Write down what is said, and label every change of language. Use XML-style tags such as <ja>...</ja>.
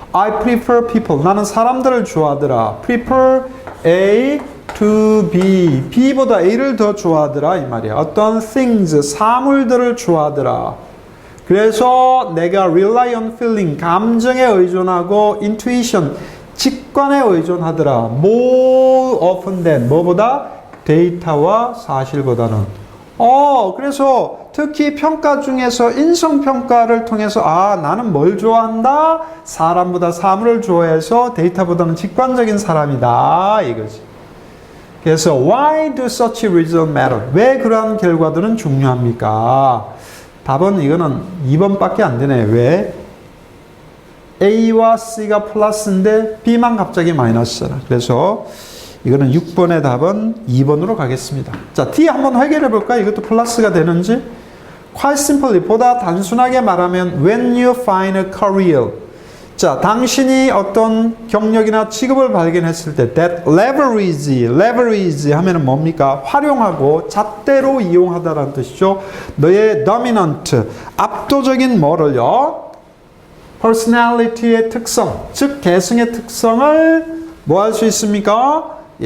<en>I prefer people,</en> <ko>나는 사람들을 좋아하더라.</ko> <en>prefer A to B,</en> <ko>B보다 A를 더 좋아하더라 이 말이야. 어떤 things, 사물들을 좋아하더라. 그래서 내가</ko> <en>rely on feeling,</en> <ko>감정에 의존하고 intuition, 직관에 의존하더라.</ko> <en>more often than,</en> <ko>뭐보다? 데이터와 사실보다는. 그래서 특히 평가 중에서 인성평가를 통해서 나는 뭘 좋아한다? 사람보다 사물을 좋아해서 데이터보다는 직관적인 사람이다. 이거지. 그래서</ko> <en>why do such results matter?</en> <ko>왜 그러한 결과들은 중요합니까? 답은 이거는 2번밖에 안 되네. 왜? A와 C가 플러스인데 B만 갑자기 마이너스잖아. 그래서 이거는 6번의 답은 2번으로 가겠습니다. 자, D 한번 해결해 볼까? 이것도 플러스가 되는지.</ko> <en>Quite simply,</en> <ko>보다 단순하게 말하면</ko> <en>when you find a career.</en> <ko>자, 당신이 어떤 경력이나 직업을 발견했을 때</ko> <en>that leverage</en> <ko>하면은 뭡니까? 활용하고 잣대로 이용하다라는 뜻이죠. 너의 dominant, 압도적인 뭐를요? personality의 특성, 즉 개성의 특성을 뭐 할 수 있습니까?</ko>